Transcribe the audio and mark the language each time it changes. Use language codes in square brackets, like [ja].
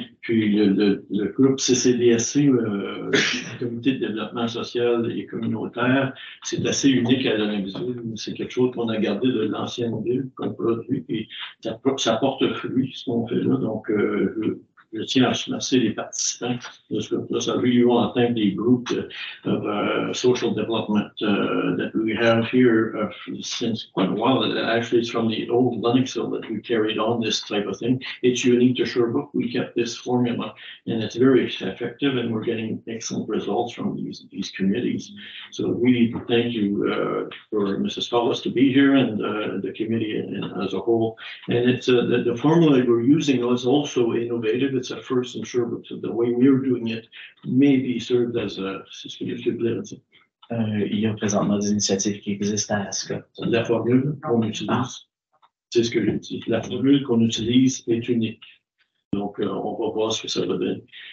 [fr] Puis le groupe CCDSC, le Comité de développement social et communautaire, c'est assez unique à Lennoxville. C'est quelque chose qu'on a gardé de l'ancienne ville comme produit, et ça porte fruit, ce qu'on fait là. Donc, je tiens à remercier les participants de ce groupe-là. [en] So I really want to thank the group of social development that we have here since quite a while. Actually, it's from the old Lennoxville that we carried on this type of thing. It's unique to Sherbrooke. We kept this formula, and it's very effective, and we're getting excellent results from these committees. So really thank you for Mrs. Hollis to be here, and the committee as a whole. And it's the formula we're using is also innovative. It's a first in Sherbrooke. So the way we're doing it may be served as a, [fr] c'est ce que je voulais dire. Il y a présentement des initiatives qui existent à Scott. La formule qu'on utilise, c'est ce que je dis. La formule qu'on utilise est unique. Donc, on va voir ce que ça va donner.